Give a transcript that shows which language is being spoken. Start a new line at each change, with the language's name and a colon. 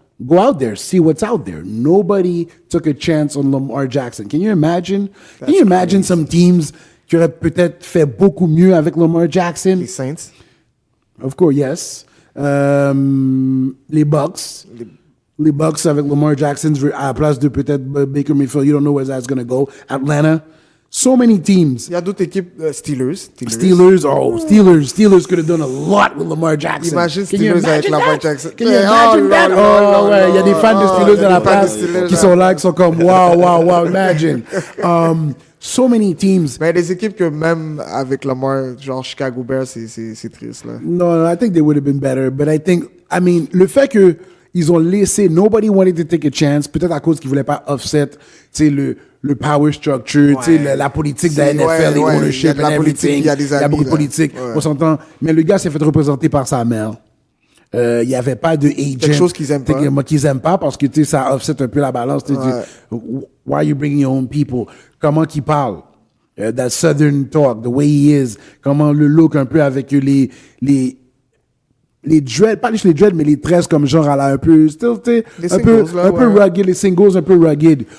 English: Go out there, see what's out there. Nobody took a chance on Lamar Jackson. Can you imagine?
French: Some teams qui auraient peut-être fait beaucoup mieux avec Lamar Jackson? Les Saints.
English: Of course, yes. Les Bucks.
French: Les Bucks avec Lamar Jackson à la place de peut-être Baker Mayfield.
English: You don't know where that's going to go. Atlanta. So many teams.
French: Il y a d'autres équipes. Steelers
English: could have done a lot with Lamar Jackson.
French: Imagine Steelers avec Lamar Jackson.
English: Can you imagine that?
French: Oh, ouais, il y a des fans de Steelers dans la place qui sont là, qui sont comme wow, imagine.
English: So many teams.
French: Mais des équipes que même avec Lamar, genre Chicago Bears, c'est triste là.
English: No, I think they would have been better.
French: But le fait que ils ont laissé,
English: nobody wanted to take a chance,
French: peut-être à cause qu'ils voulaient pas offset, tu sais, le power structure, tu sais, la politique de la NFL, les ownership and everything. Il y a beaucoup de politique, on s'entend. Mais le gars s'est fait représenter par sa mère. Il n'y avait pas de agent. Quelque chose qu'ils aiment pas. Qu'ils aiment pas parce que, tu sais, ça offset un peu la balance.
English: Why are you bringing your own people?
French: Comment qu'il parle?
English: That southern talk, the way he is.
French: Comment le look un peu avec les dreads, pas les dreads, mais les tresses comme genre à la un peu, still, tu sais, un peu rugged, les singles un peu rugged.